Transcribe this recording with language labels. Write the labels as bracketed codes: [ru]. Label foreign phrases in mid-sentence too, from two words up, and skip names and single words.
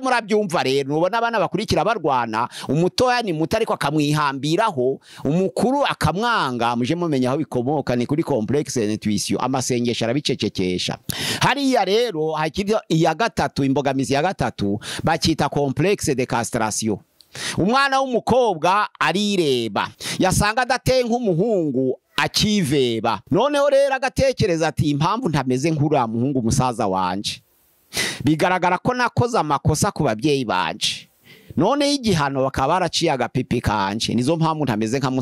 [rw] murabyumva rero nubona abana bakurikira barwana umutoya ni muto ariko akamwihambiraho umukuru akamwanga muje mumenya aho bikomoka ni kuri [fr] complexe d'intuition [rw] amasengesho arabicecekesha hariya rero hakiri iya gatatu imbogamizi ya gatatu bakita [fr] complexe de castration [rw] umwana w'umukobwa arireba yasanga adateye nk'umuhungu akiveba noneho rero agatekereza ati impamvu ntameze nk'uriya muhungu musaza wanje bigaragara ko nakoze amakosa ku babyeyi banje none igihano bakaba baraciye agapipi kanje nizo mpamvu ntameze nka